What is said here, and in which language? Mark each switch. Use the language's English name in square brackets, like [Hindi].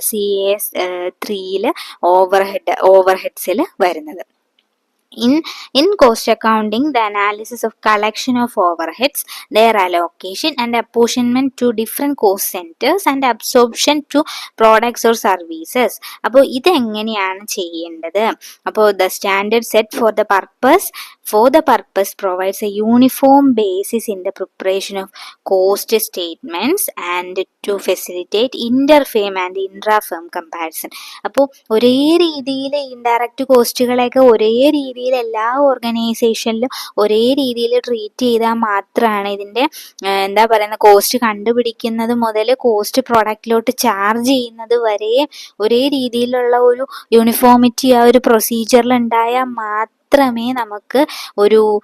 [Malayalam] CAS3 ഓവർഹെഡ്സിൽ വരുന്നത്. [English] In cost accounting, the analysis of collection of overheads, their allocation and apportionment to different cost centers and absorption to products or services. [Malayalam] അപ്പോൾ ഇത് എങ്ങനെയാണ് ചെയ്യേണ്ടത്? അപ്പോൾ [English] the standard set for the purpose provides a uniform basis in the preparation of cost statements and to facilitate inter-firm and intra-firm comparison. [Malayalam] അപ്പോൾ ഒരേ രീതിയിൽ indirect കോസ്റ്റുകളെയൊക്കെ ഒരേ രീതിയിൽ എല്ലാ ഓർഗനൈസേഷനിലും ഒരേ രീതിയിൽ ട്രീറ്റ് ചെയ്താൽ മാത്രമാണ് ഇതിൻ്റെ എന്താ പറയുന്ന കോസ്റ്റ് കണ്ടുപിടിക്കുന്നത് മുതൽ കോസ്റ്റ് പ്രോഡക്റ്റിലോട്ട് ചാർജ് ചെയ്യുന്നത് വരെ ഒരേ രീതിയിലുള്ള ഒരു യൂണിഫോമിറ്റി ആ ഒരു പ്രൊസീജിയറിൽ ഉണ്ടായാൽ മാത്രമേ നമുക്ക് ഒരു